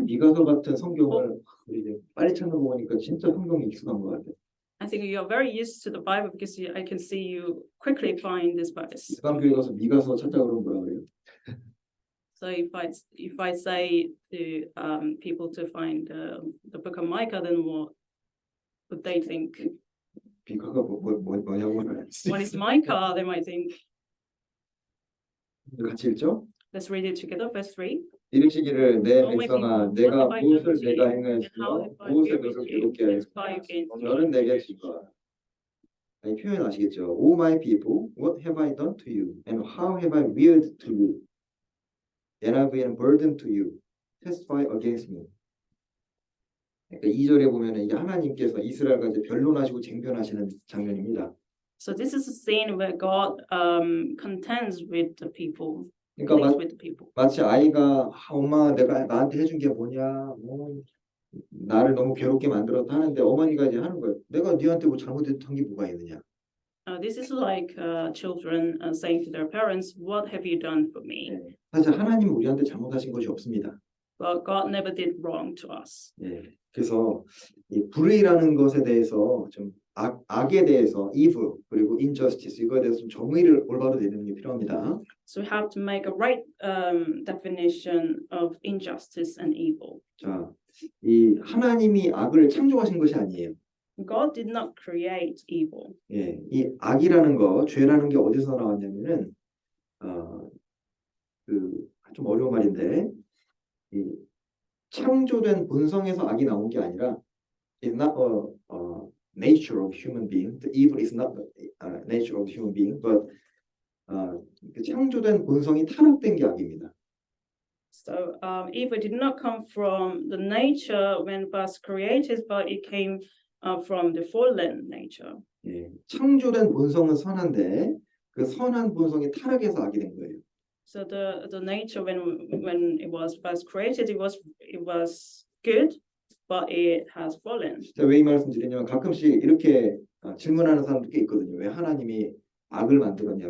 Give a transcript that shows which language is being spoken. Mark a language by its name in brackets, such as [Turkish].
[Korean] 미가서 같은 성경을 우리 이제 빨리 찾아보니까 진짜 성경이 익숙한 것 같아요. [English] I think you're very used to the Bible because I can see you quickly find this verse. [Korean] 이방 교회 가서 미가서 찾자 그러면 뭐라 그래요? [English] So if I say to people to find the book of Micah, then what would they think? [Korean] 미가가 뭐냐고 [English] What is Micah? They might think. [Korean] 같이 읽죠? [English] Let's read it together. Verse 3. [Korean] 이르시기를 내 백성아 내가 무엇을 내가 행하였으며 무엇을 너를 괴롭게 하였으며 너는 내게 질거하라. 이 표현 아시겠죠? [English] O my people, what have I done to you? And how have I weird to you? And I've been a burden to you. Testify against me. [Korean] 그러니까 2절에 보면은 이게 하나님께서 이스라엘과 이제 변론하시고 쟁변하시는 장면입니다. [English] So this is a scene where God contends with the people, [Korean] 그러니까 [English] pleads with the people. [Korean] 마치 아이가 엄마 내가 나한테 해준 게 뭐냐, 나를 너무 괴롭게 만들었다 하는데 어머니가 이제 하는 거예요. 내가 네한테 뭐 잘못한 게 뭐가 있느냐. [English] This is like children saying to their parents, "What have you done for me?" [Korean] 네. 사실 하나님은 우리한테 잘못하신 것이 없습니다. [English] But God never did wrong to us. [Korean] 예. 그래서 이 불의라는 것에 대해서 좀 악에 대해서 evil 그리고 injustice 이거에 대해서 좀 정의를 올바로 내리는 게 필요합니다. [English] So we have to make a right definition of injustice and evil. [Korean] 자, 이 하나님이 악을 창조하신 것이 아니에요. [English] God did not create evil. [Korean] 예, 이 악이라는 거, 죄라는 게 어디서 나왔냐면은 좀 어려운 말인데 이 창조된 본성에서 악이 나온 게 아니라 [English] it's not a nature of human being. The evil is not the nature of human being, but [Korean] 그 창조된 본성이 타락된 게 악입니다. [English] So evil did not come from the nature when it was created, but it came from the fallen nature. [Korean] 예, 창조된 본성은 선한데 그 선한 본성이 타락해서 악이 된 거예요. [English] So the nature when it was first created, it was good, but it has fallen. [Korean] 제가 왜 이 말씀 드리냐면 가끔씩 이렇게 질문하는 사람도 꽤 있거든요. 왜 하나님이 악을 만들었냐?